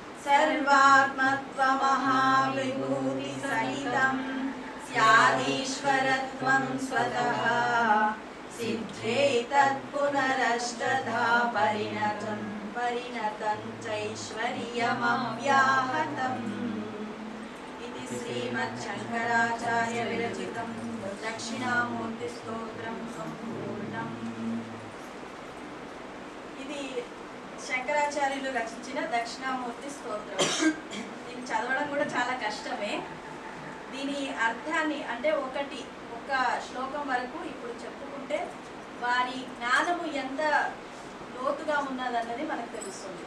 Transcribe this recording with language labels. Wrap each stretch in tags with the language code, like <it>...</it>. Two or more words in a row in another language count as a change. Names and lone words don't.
<sa>सर्वात्मत्वमहाविभूतिसहितं स्यादीश्वरत्वं स्वतः सिद्धे तत्पुनरष्टधा परिणतं चैश्वर्यमव्याहतम्। इति श्रीमच्छङ्कराचार्य विरचितं दक्षिणामूर्तिस्तोत्रं सम्पूर्णम्।</sa> <te>ఇది శంకరాచార్యులు రచించిన దక్షిణామూర్తి స్తోత్రం. దీన్ని చదవడం కూడా చాలా కష్టమే. దీని అర్థాన్ని అంటే ఒక శ్లోకం వరకు ఇప్పుడు చెప్పుకుంటే వారి జ్ఞానము ఎంత లోతుగా ఉన్నదన్నది మనకు తెలుస్తుంది.</te>